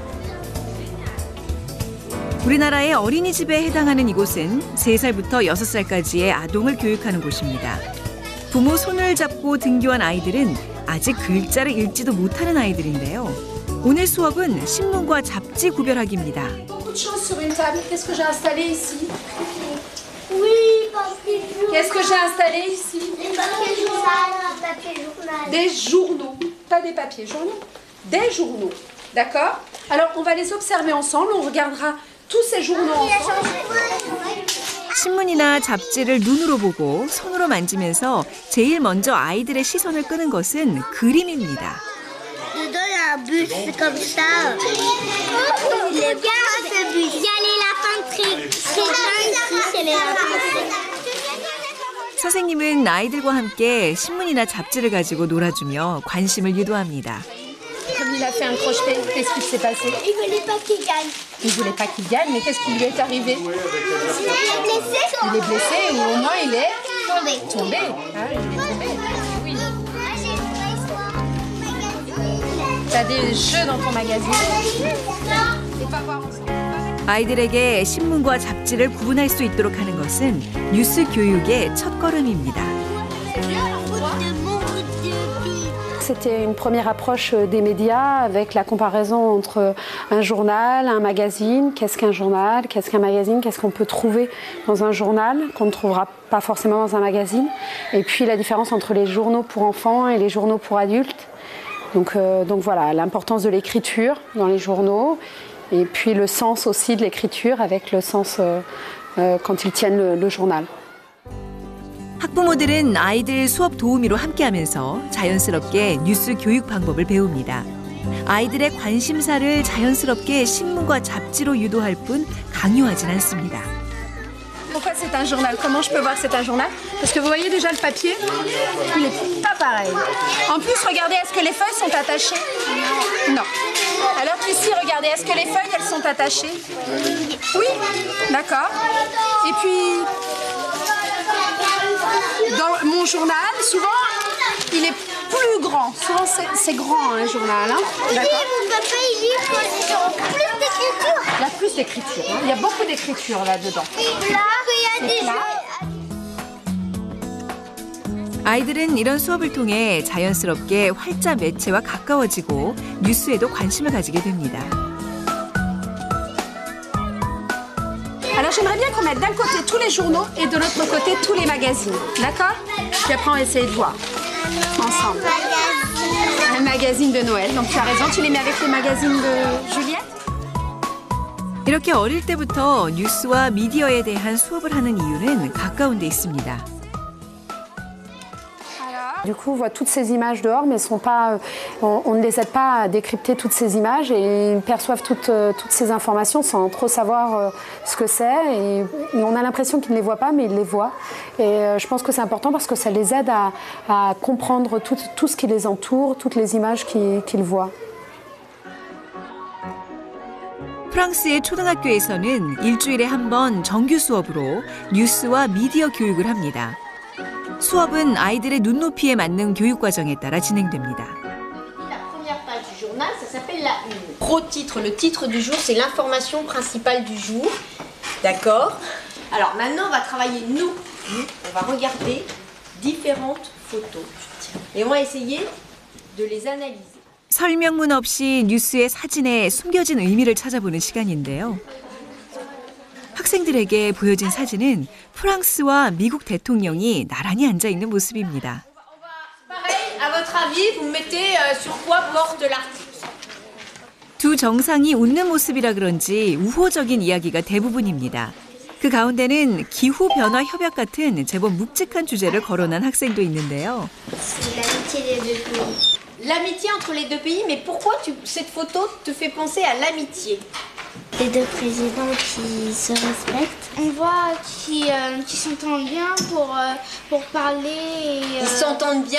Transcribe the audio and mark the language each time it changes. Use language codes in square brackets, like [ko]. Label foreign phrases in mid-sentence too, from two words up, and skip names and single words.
[ko] 우리나라의 어린이집에 해당하는 이곳은 3살부터 6살까지의 아동을 교육하는 곳입니다. 부모 손을 잡고 등교한 아이들은 아직 글자를 읽지도 못하는 아이들인데요. 오늘 수업은 신문과 잡지 구별하기입니다. [fr] Oui, papier journal. Qu'est-ce que j'ai installé ici? Des papiers journal, papier journal. Des journaux, pas des papiers journaux, des journaux. D'accord? Alors on va les observer ensemble, on regardera tous ces journaux ensemble. [ko] 신문이나 잡지를 눈으로 보고 손으로 만지면서 제일 먼저 아이들의 시선을 끄는 것은 그림입니다. [fr] Dedans, il y a un bus comme ça. Regarde ce bus. Il y a l'éléphant c'est l'éléphant. [ko] 선생님은 아이들과 함께 신문이나 잡지를 가지고 놀아주며 관심을 유도합니다. [fr] Comme il a fait un crochet, qu'est-ce qui s'est passé? Il voulait pas qu'il gagne. Il voulait pas qu'il gagne, mais qu'est-ce qui lui est arrivé? Il est blessé. Il est blessé ou au moins il est tombé. Tombé. Ah, il est tombé. Oui. T'as des jeux dans ton magazine? C'est pas voir ensemble. [ko] 아이들에게 신문과 잡지를 구분할 수 있도록 하는 것은 뉴스 교육의 첫걸음입니다. [fr] C'était une première approche des médias avec la comparaison entre un journal, un magazine. Qu'est-ce qu'un journal? Qu'est-ce qu'un magazine? Qu'est-ce qu'on peut trouver dans un journal qu'on ne trouvera pas forcément dans un magazine? Et puis la différence entre les journaux pour enfants et les journaux pour adultes. Donc voilà, l'importance de l'écriture dans les journaux. Et puis le sens aussi de l'écriture avec le sens quand ils tiennent le journal. [ko] 학부모들은 아이들 수업 도우미로 함께하면서 자연스럽게 뉴스 교육 방법을 배웁니다. 아이들의 관심사를 자연스럽게 신문과 잡지로 유도할 뿐 강요하진 않습니다. [fr] Pourquoi c'est c'est un journal. Comment je peux voir que c'est un journal? Parce que vous voyez déjà le papier, il n'est pas pareil. En plus, regardez, est-ce que les feuilles sont attachées? Non. Alors qu'ici, regardez, est-ce que les feuilles, elles sont attachées? Oui, d'accord. Et puis, dans mon journal, souvent, il est plus grand. Souvent, c'est grand, un journal. Hein. D'accord. Mon papa, il lit quand il y a plus d'écriture. Il y a plus d'écriture. Hein. Il y a beaucoup d'écriture là-dedans. Et là, il y a des jeux. [ko] 아이들은 이런 수업을 통해 자연스럽게 활자 매체와 가까워지고 뉴스에도 관심을 가지게 됩니다. [fr] Alors j'aimerais bien qu'on mette d'un côté tous les journaux et de l'autre côté tous les magazines. D'accord? Puis après on va essayer de voir ensemble. Un magazine de Noël. Donc tu as raison, tu les mets avec les magazines de Juliette? [ko] 이렇게 어릴 때부터 뉴스와 미디어에 대한 수업을 하는 이유는 가까운 데 있습니다. [fr] Du coup, on voit toutes ces images dehors, mais sont pas, on ne les aide pas à décrypter toutes ces images et ils perçoivent toutes ces informations sans trop savoir ce que c'est. Et on a l'impression qu'ils ne les voient pas, mais ils les voient. Et je pense que c'est important parce que ça les aide à comprendre tout ce qui les entoure, toutes les images qu'ils voient. [ko] 프랑스의 초등학교에서는 일주일에 한 번 정규 수업으로 뉴스와 미디어 교육을 합니다. 수업은 아이들의 눈높이에 맞는 교육 과정에 따라 진행됩니다. [fr] La première page du journal, ça s'appelle la une. Gros titre, le titre du jour, c'est l'information principale du jour. D'accord? Alors maintenant, on va travailler nous. On va regarder différentes photos. Et on va essayer de les analyser. [ko] 설명문 없이 뉴스의 사진에 숨겨진 의미를 찾아보는 시간인데요. 학생들에게 보여진 사진은 프랑스와 미국 대통령이 나란히 앉아 있는 모습입니다. [fr] Pareil, à votre avis, vous mettez sur quoi porte l'article? [ko] 두 정상이 웃는 모습이라 그런지 우호적인 이야기가 대부분입니다. 그 가운데는 기후 변화 협약 같은 제법 묵직한 주제를 거론한 학생도 있는데요. [fr] L'amitié entre les deux pays, mais pourquoi cette photo te fait penser à l'amitié? Les deux présidents qui se respectent. On voit qu'ils s'entendent bien pour parler. Ils s'entended bien?